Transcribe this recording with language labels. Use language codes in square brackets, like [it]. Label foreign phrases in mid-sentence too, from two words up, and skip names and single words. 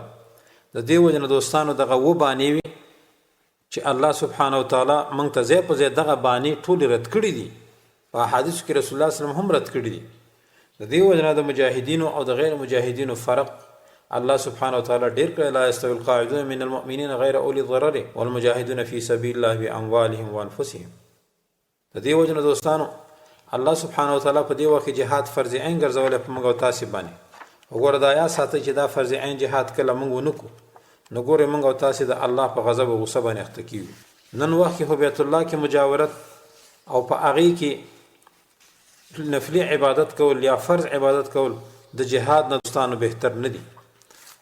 [ps] د دې وجې نه دوستانو دغه و بانې وي چې [ar] الله سبحانه وتعالی [ps] موږ ته ځای په ځای دغه بانې ټولې رد کړي دي، په احادیثو کې [ar] رسول الله صلی الله علیه وسلم [ps] هم رد کړي دي. د دې وجې نه د مجاهدینو او د غیر مجاهدینو فرق [ar] الله سبحانه وتعالی [ps] ډېر کړی، [ar] لا یستوی القاعدون من المؤمنین غیر اولی الضرر والمجاهدون فی سبیل الله باموالهم وانفسهم. [ps] د دې وجې نه دوستانو [ar] الله سبحانه وتعالی [ps] په دې وخت کې جهاد [ar] فرض عین [ps] ګرځولی په موږ او تاسې باندې. وګوره دا یاد ساتئ چې دا [ar] فرض عین [ps] جهاد کله موږ ونه کړو نو ګورئ موږ او تاسې د الله په غضب او غصه باندې اخته کیږو. نن وخت کې خو بیت الله کې مجاورت او په هغې کې نفلي عبادت کول یا فرض عبادت کول د جهاد نه دوستانو بهتر نه دي.